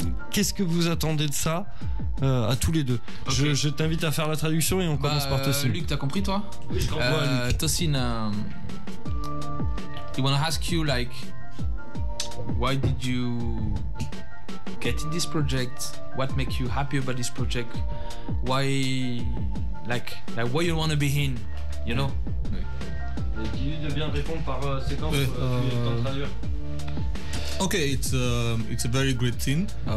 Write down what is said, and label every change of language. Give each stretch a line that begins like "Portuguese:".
French: Qu'est-ce que vous attendez de ça à tous les deux? Okay. Je t'invite à faire la traduction et on commence par Tosin. Luc, t'as compris toi? Oui, je comprends.
English: Tosin, I wanna ask you, like, why did you get in this project? What make you happy about this project? Why, like why you wanna be in? You know?
French: Et dis-lui de bien répondre par séquence. Traduire.
English: Okay, it's a very great thing.